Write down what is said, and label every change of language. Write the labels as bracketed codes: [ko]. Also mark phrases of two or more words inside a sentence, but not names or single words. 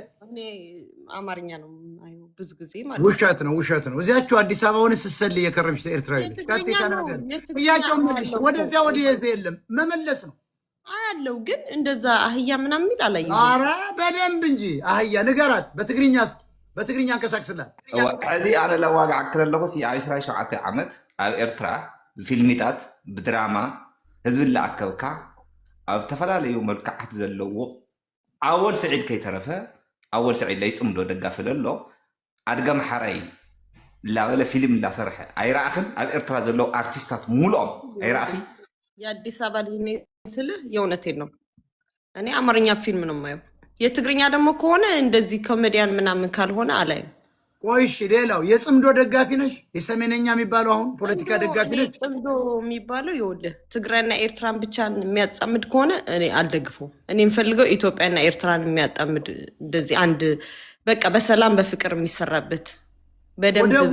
[am] እኔ አማርኛ ነው የማየው ብዙ ጊዜ ማለት ውሸት ነው፣ ውሸት ነው። እዚያችሁ አዲስ አበባ ሆነ ስትሰል የከረምሽ ኤርትራዊ ነሽ። ጥያቄው መልሽ። ወደዚያ ወደ የለም መመለስ ነው አያለው፣ ግን እንደዛ አህያ ምናምን የሚል አላየሁም። ኧረ በደንብ እንጂ አህያ ንገራት በትግርኛ እስኪ በትግርኛ እንቀሳቅስላት። [ti] እዚ ኣነ ለዋጋዕ ክለለኹ ኣብ 27 ዓመት ኣብ ኤርትራ ብፊልሚታት ብድራማ ህዝቢ ለኣከብካ ኣብ ተፈላለዩ መልክዓት ዘለዎ ኣወል ስዒድ ከይተረፈ ኣወል ስዒድ ላይ ፅምዶ ደጋፊ ዘሎ ኣድገም ሓራይ ላበለ ፊልም እንዳሰርሐ ኣይረኣኽን? ኣብ ኤርትራ ዘለው አርቲስታት ሙሉኦም ኣይረኣኺ? [am] የአዲስ አበባ ልጅ ነኝ ስልህ የእውነቴን ነው። እኔ አማርኛ ፊልም ነው የማየው። የትግርኛ ደግሞ ከሆነ እንደዚህ ኮሜዲያን ምናምን ካልሆነ አላይም። ቆይሽ ሌላው የጽምዶ ደጋፊ ነሽ? የሰሜነኛ የሚባለው አሁን ፖለቲካ ደጋፊ ነሽ? ጽምዶ የሚባለው ይኸውልህ ትግራይና ኤርትራን ብቻ የሚያጣምድ ከሆነ እኔ አልደግፈውም። እኔ የምፈልገው ኢትዮጵያና ኤርትራን የሚያጣምድ እንደዚህ አንድ በቃ በሰላም በፍቅር የሚሰራበት በደንብ